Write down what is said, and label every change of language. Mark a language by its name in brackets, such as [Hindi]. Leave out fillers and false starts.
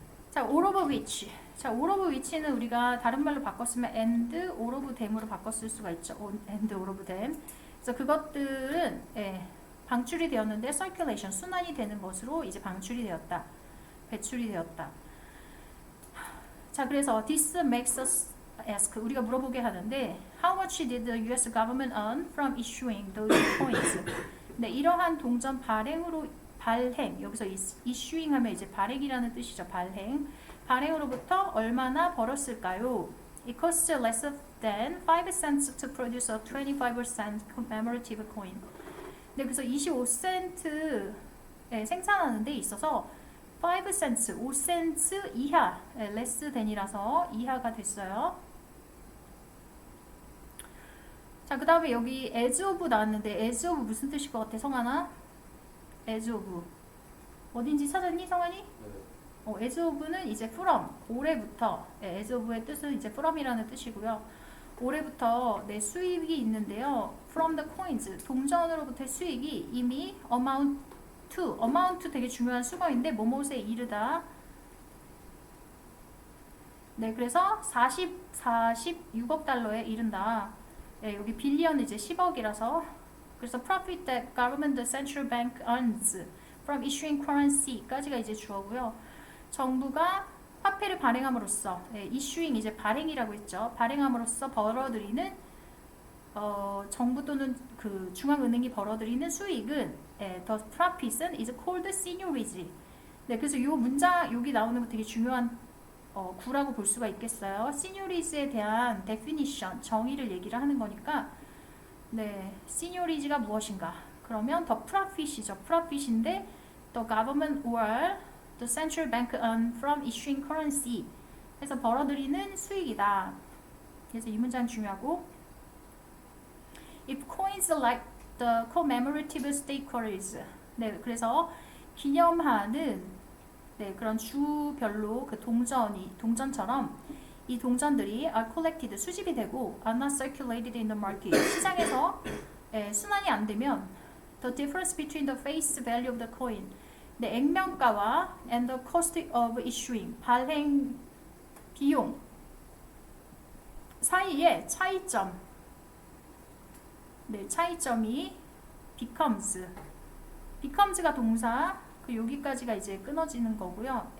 [Korean] 자, [English] all of which. [Korean] 자, all of which는 우리가 다른 말로 바꿨으면 [English] and all of them [Korean] 으로 바꿨을 수가 있죠. [English] and all of them. [Korean] 그래서 그것들은 방출이 되었는데 circulation, 순환이 되는 것으로 이제 배출이 되었다. [English] 자, 그래서 this makes us ask, [Korean] 우리가 물어보게 하는데 [English] how much did the US government earn from issuing those coins? [Korean] 네, 이러한 동전 발행, 여기서 issuing 하면 이제 발행이라는 뜻이죠. 발행으로부터 얼마나 벌었을까요? [English] It costs less than 5 cents to produce a 25% commemorative coin. [Korean] 네, 그래서 25센트 생산하는 데 있어서 5 cents, 5센트 이하, [English] less than [Korean] 이라서 이하가 됐어요. 자, 그 다음에 여기 as of 나왔는데 as of 무슨 뜻일 것 같아, 성환아? as of 어딘지 찾았니, 성환이? 네. as of는 이제 from, 올해부터. as of의 뜻은 이제 from이라는 뜻이고요. 올해부터 내 수익이 있는데요. [English] from the coins, [Korean] 동전으로부터의 수익이 이미 amount 되게 중요한 수거인데 뭐뭐에 이르다. 네, 그래서 46억 달러에 이른다. 네, 여기 빌리언은 이제 10억이라서. [English] 그래서 profit that government, the central bank earns from issuing currency까지가 이제 주어고요. [Korean] 정부가 화폐를 발행함으로써, issuing 이제 발행이라고 했죠. 발행함으로써 벌어들이는 정부 또는 그 중앙은행이 벌어들이는 수익은 [English] the profit [Korean] 은 [English] is called seigniorage. [Korean] 네, 그래서 이 문장 여기 나오는 거 되게 중요한 구라고 볼 수가 있겠어요. seigniorige에 대한 definition, 정의를 얘기를 하는 거니까. 네, seigniorige가 무엇인가? 그러면 the profit이죠. [English] profit인데 the government or the central bank earn from issuing currency. [Korean] 그래서 벌어들이는 수익이다. 그래서 이 문장 중요하고 [English] if coins like the commemorative state quarters. [Korean] 네, 그래서 기념하는 네, 그런 주별로 그 동전처럼 이 동전들이 [English] are collected [Korean] 수집이 되고 [English] are not circulated in the market [Korean] 시장에서 순환이 안 되면 [English] the difference between the face value of the coin [Korean] 네, 액면가와 [English] and the cost of issuing [Korean] 발행 비용 사이의 차이점 네, 차이점이 becomes가 동사 그 여기까지가 이제 끊어지는 거고요.